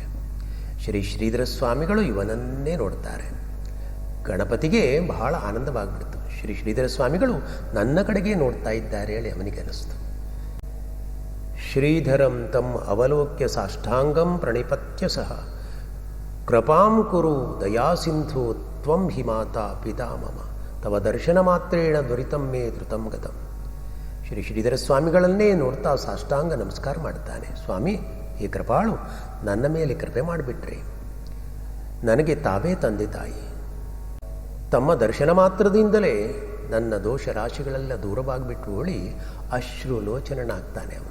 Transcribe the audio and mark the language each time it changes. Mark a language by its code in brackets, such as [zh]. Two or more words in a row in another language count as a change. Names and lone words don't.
[kn] ಶ್ರೀ ಶ್ರೀಧರ ಸ್ವಾಮಿಗಳು ಇವನನ್ನೇ ನೋಡ್ತಾರೆ. ಗಣಪತಿಗೆ ಬಹಳ ಆನಂದವಾಗಿಬಿಡ್ತು. ಶ್ರೀ ಶ್ರೀಧರ ಸ್ವಾಮಿಗಳು ನನ್ನ ಕಡೆಗೆ ನೋಡ್ತಾ ಇದ್ದಾರೆ ಹೇಳಿ ಅವನಿಗೆ ಅನಿಸ್ತು. [sa] ಶ್ರೀಧರಂ ತಂ ಅವಲೋಕ್ಯ ಸಾಷ್ಟಾಂಗಂ ಪ್ರಣಿಪತ್ಯ ಸಹ ಕೃಪಾಂ ಕುರು ದಯಾಸಿಂಧು ತ್ವಂ ಹಿ ಮಾತಾ ಪಿತಾ ಮಮ ತವ ದರ್ಶನ ಮಾತ್ರೇಣ ದುರಿತಂ ಮೇ ಧೃತಂ ಗತಂ. [kn] ಶ್ರೀ ಶ್ರೀಧರ ಸ್ವಾಮಿಗಳನ್ನೇ ನೋಡ್ತಾ ಸಾಷ್ಟಾಂಗ ನಮಸ್ಕಾರ ಮಾಡ್ತಾನೆ. ಸ್ವಾಮಿ, ಈ ಕೃಪಾಳು ನನ್ನ ಮೇಲೆ ಕೃಪೆ ಮಾಡಿಬಿಟ್ರಿ. ನನಗೆ ತಾವೇ ತಂದೆ ತಾಯಿ. ತಮ್ಮ ದರ್ಶನ ಮಾತ್ರದಿಂದಲೇ ನನ್ನ ದೋಷ ರಾಶಿಗಳೆಲ್ಲ ದೂರವಾಗಿಬಿಟ್ಟು ಓಳಿ ಅಶ್ರು ಲೋಚನನಾಗ್ತಾನೆ ಅವನು.